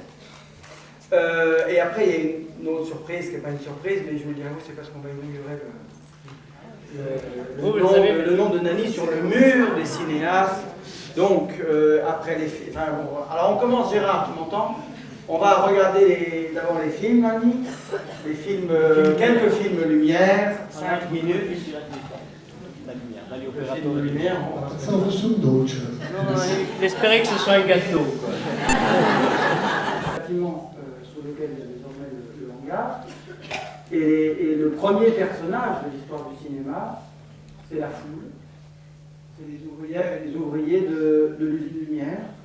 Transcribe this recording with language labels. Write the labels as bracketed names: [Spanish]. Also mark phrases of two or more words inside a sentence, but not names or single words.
[French] Et après, il y a une autre surprise qui n'est pas une surprise, mais je vous le dirai, c'est parce qu'on va inaugurer le nom de Nani sur le mur des cinéastes. Donc, après les films. Enfin, bon, alors, on commence, Gérard, tu m'entends? On va regarder d'abord les films, Nani. Les films, quelques films lumière, 5 minutes. Le film de lumière, [Italian] Pensavo fosse un dolce. [French] Il espérait que ce soit un gâteau. Quoi. Bâtiment sur lequel il y a désormais le hangar. Et le premier personnage de l'histoire du cinéma, c'est la foule. C'est les ouvriers de l'usine Lumière.